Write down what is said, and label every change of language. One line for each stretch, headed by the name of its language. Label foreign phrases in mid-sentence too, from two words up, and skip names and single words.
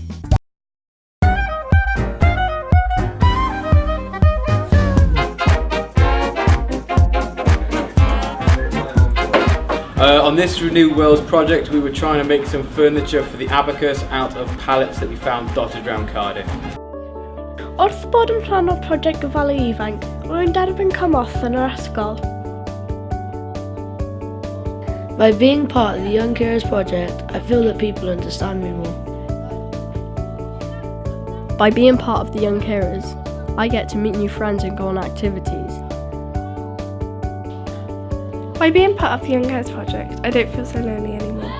English: On this Renew Worlds project, we were trying to make some furniture for the abacus out of pallets that we found dotted around Cardiff.
Welsh: Wrth bod yn rhan o'r prosiect Gofalu Ifanc, rwy'n derbyn cymorth yn yr ysgol.
English: By being part of the Young Carers Project, I feel that people understand me more. By being part of the Young Carers, I get to meet new friends and go on activities. By being part of the Young Carers Project, I don't feel so lonely anymore.